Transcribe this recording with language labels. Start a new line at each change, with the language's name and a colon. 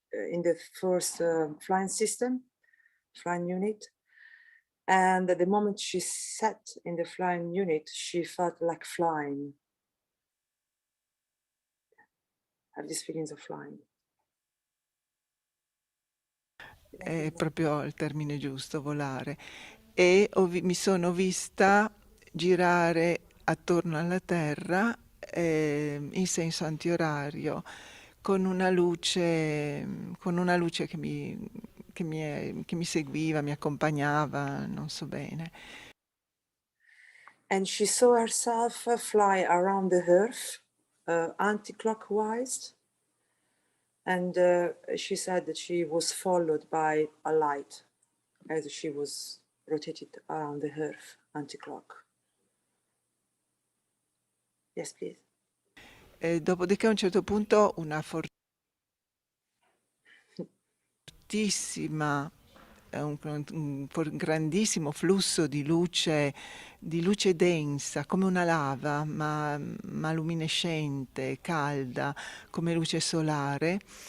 English: in the first flying system, flying unit. And at the moment she sat in the flying unit, she felt like flying. Have these feelings of flying.
Italian: È proprio il termine giusto, volare. E mi sono vista girare attorno alla Terra in senso antiorario, con una luce che mi seguiva, mi accompagnava, non so bene.
English: And she saw herself fly around the Earth anti-clockwise. And she said that she was followed by a light as she was rotated around the Earth anti-clock. Yes, please.
Italian: Dopodiché a un certo punto una fortissima, un grandissimo flusso di luce densa, come una lava, ma luminescente, calda, come luce solare.